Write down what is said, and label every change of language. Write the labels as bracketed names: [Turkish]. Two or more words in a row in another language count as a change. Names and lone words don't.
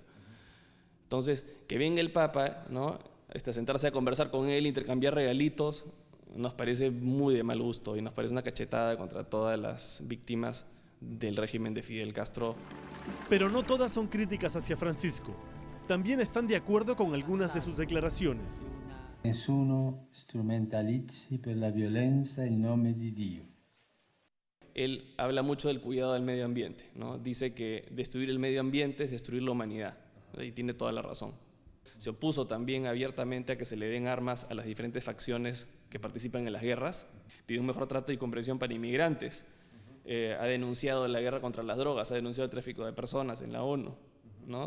[Spanish] Entonces, que venga el Papa, ¿no? A sentarse a conversar con él, intercambiar regalitos, nos parece muy de mal gusto y nos parece una cachetada contra todas las víctimas del régimen de Fidel Castro. Pero no todas son críticas hacia Francisco. También están de acuerdo con algunas de sus declaraciones. [Italian] Nessuno strumentalizzi per la violenza in nome di Dio. [Spanish] Él habla mucho del cuidado del medio ambiente, ¿no? Dice que destruir el medio ambiente es destruir la humanidad, y tiene toda la razón. Se opuso también abiertamente a que se le den armas a las diferentes facciones que participan en las guerras, pidió un mejor trato y comprensión para inmigrantes, ha denunciado la guerra contra las drogas, ha denunciado el tráfico de personas en la ONU, ¿no?